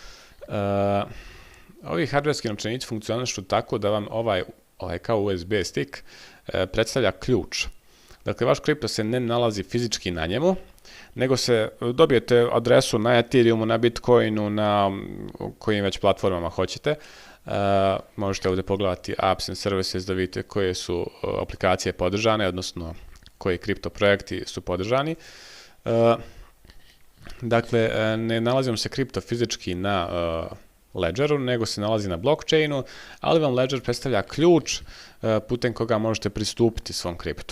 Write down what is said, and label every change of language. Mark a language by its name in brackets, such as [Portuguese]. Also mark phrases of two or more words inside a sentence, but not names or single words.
[Bosnian] Ovi hardverski novčanici funkcionišu tako da vam ovaj kao USB stick predstavlja ključ. Dakle, vaš kripto se ne nalazi fizički na njemu, nego se dobijete adresu na Ethereumu, na Bitcoinu, na kojim već platformama hoćete. Možete ovdje pogledati [English] apps and services [Bosnian] da vidite koje su aplikacije podržane, odnosno koji kripto projekti su podržani. Dakle, ne nalazimo se kripto fizički na Ledgeru, nego se nalazi na blockchainu, ali vam Ledger predstavlja ključ putem koga možete pristupiti svom kriptu.